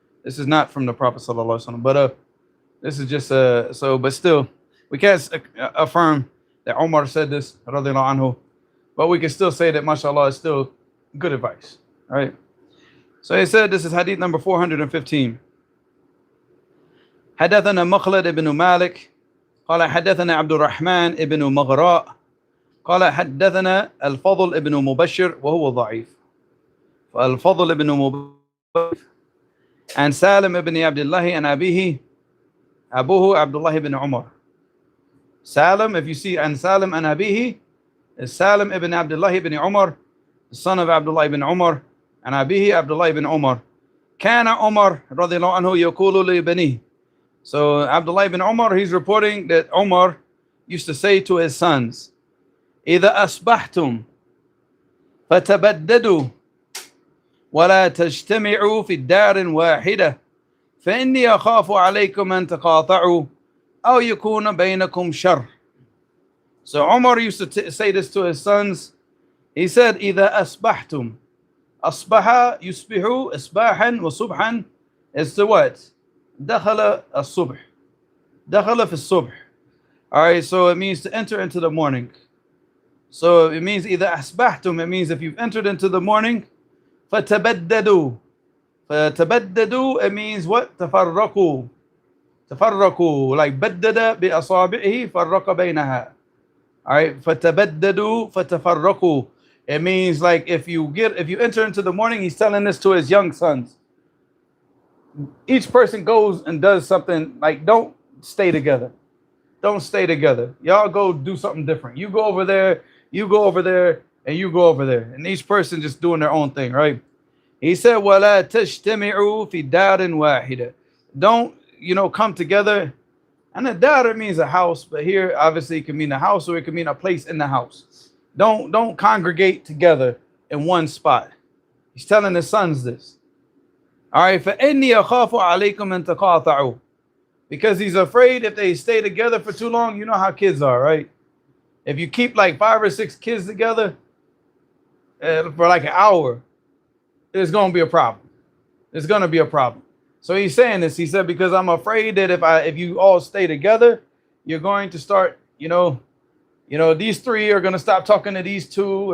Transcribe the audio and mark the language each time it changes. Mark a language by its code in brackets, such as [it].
[en] This is not from the Prophet ﷺ, but this is just, but still, we can't affirm that Omar said this, radiallahu anhu, but we can still say that, mashallah, is still good advice. All right. So he said, this is hadith number 415. [ar] حدثنا مخلد بن مالك قال حدثنا عبد الرحمن بن مغراء قال حدثنا الفضل بن مبشر وهو ضعيف. فالفضل بن مبشر عن سالم بن عبد الله عن أبوه عبد الله بن عمر. [en] Salim, if you see [ar] عن سالم عن أبيه, [en] is Salim ibn Abdullah ibn Umar, the son of Abdullah ibn Umar, and Abihi Abdullah ibn Umar. [ar] كان عمر رضي الله عنه يقول لبنيه. [en] So Abdullah ibn Umar, he's reporting that Umar used to say to his sons, [ar] إذا أصبحتم فتبددوا ولا تجتمعوا في الدار واحدة فإني أخاف عليكم أن تقاطعوا أو يكون بينكم شر. [en] So Umar used to say this to his sons. He said, [ar] إذا أصبحتم, أصبح يصبح إصباحا وصبحا [en] is to what? [ar] دخل الصبح. دخل في الصبح. [en] Alright, so it means to enter into the morning. So it means either أصبحتم, it means if you've entered into the morning, فتبددوا. فتبددوا, it means what? [ar] تفرقوا. تفرقوا, like بدد بأصابعه فرق بينها. Alright, فتبددوا فتفرقوا. [en] It means like if you enter into the morning, he's telling this to his young sons. Each person goes and does something, like don't stay together. Don't stay together. Y'all go do something different. You go over there, you go over there, and you go over there. And each person just doing their own thing, right? He said, [ar] وَلَا تَجْتَمِعُوا فِي دَارٍ وَاحِدَةٍ. [en] Don't, come together. And a dar means a house, but here obviously it can mean a house or it can mean a place in the house. Don't congregate together in one spot. He's telling his sons this. All right, [ar] فَإِنِّي أَخَافُ عَلَيْكُمْ أَن تَقَاطَعُوا. [en] Because he's afraid if they stay together for too long, you know how kids are, right? If you keep like 5 or 6 kids together for like an hour, there's going to be a problem. There's going to be a problem. So he's saying this. He said, because I'm afraid that if you all stay together, you're going to start, these 3 are going to stop talking to these 2.